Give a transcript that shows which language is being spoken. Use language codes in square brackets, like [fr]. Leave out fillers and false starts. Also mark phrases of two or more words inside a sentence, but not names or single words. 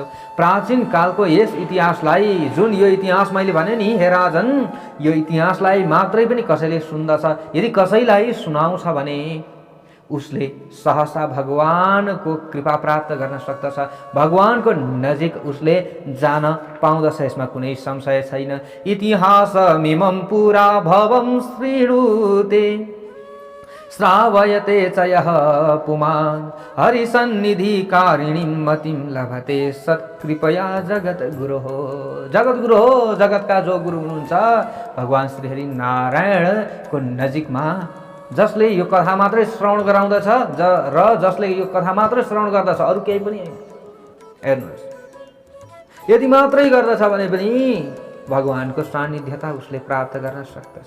[ne] प्राचीन कालको यस इतिहासलाई, जुन यो इतिहास मैले भने नि हे राजन, यो इतिहासलाई मात्रै पनि कसैले सुन्दछ, यदि कसैलाई सुनाउँछ भने उसले सहसा भगवानको कृपा प्राप्त गर्न सक्दछ, भगवानको नजिक उसले जान पाउँदछ। यसमा कुनै संशय छैन। [sa] इतिहास मिमं पुरा भवं श्रीरुते श्रावयते च यः पुमान् हरिसन्निधिकारिणीं मतिं लभते सत्कृपया जगद्गुरोः। जगद्गुरोः, [ne] जगतका जो गुरु हुनुहुन्छ भगवान् श्री हरि नारायणको नजिकमा जसले यो कथा मात्रै श्रवण गराउँदछ र जसले यो कथा मात्रै श्रवण गर्दछ, अरू केही पनि होइन। हेर्नुहोस्, यदि मात्रै गर्दछ भने पनि भगवानको सान्निध्यता उसले प्राप्त गर्न सक्दछ।